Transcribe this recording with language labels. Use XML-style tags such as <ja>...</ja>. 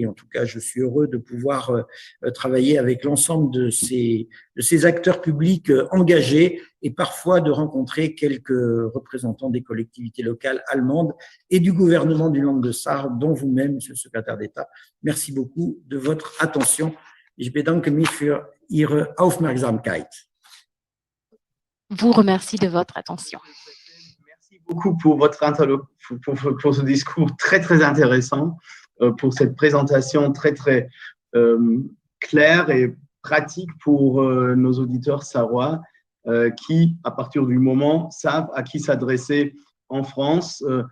<fr>Et en tout cas, je suis heureux de pouvoir travailler avec l'ensemble de ces acteurs publics engagés et parfois de rencontrer quelques représentants des collectivités locales allemandes et du gouvernement du Land de Sarre, dont vous-même, Monsieur le secrétaire d'État. Merci beaucoup de votre attention.</fr> <de>Ich bedanke mich für Ihre Aufmerksamkeit.</de> <fr>Vous remercie de votre attention. Merci beaucoup pour pour ce discours très, très intéressant, pour cette présentation très, très claire et pratique pour nos auditeurs sarrois qui, à partir du moment, savent à qui s'adresser en France.</fr>